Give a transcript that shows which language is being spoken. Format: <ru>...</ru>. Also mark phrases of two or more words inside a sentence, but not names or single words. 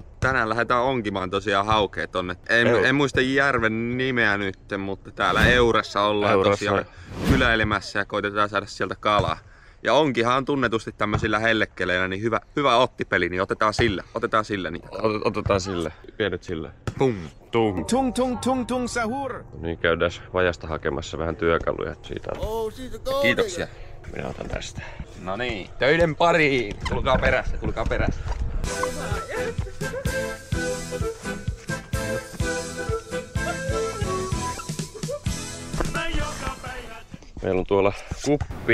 <fi>Tänään lähdetään onkimaan tosiaan haukea tonne. En muista järven nimeä nyt, mutta täällä Eurassa ollaan tosiaan kyläilemässä ja koitetaan saada sieltä kalaa. Ja onkihan on tunnetusti tämmöisillä hellekkeleillä niin hyvä ottipeli, niin otetaan sillä niitä. Otetaan sille. Pienet sille. Pum. Tung. Tung tung tung tung sahur. Niin käydään vajasta hakemassa vähän työkaluja siitä. Kiitoksia. Minä otan tästä. No niin, töiden pariin. Tulkaa perässä. Meillä on tuolla kuppi.</fi>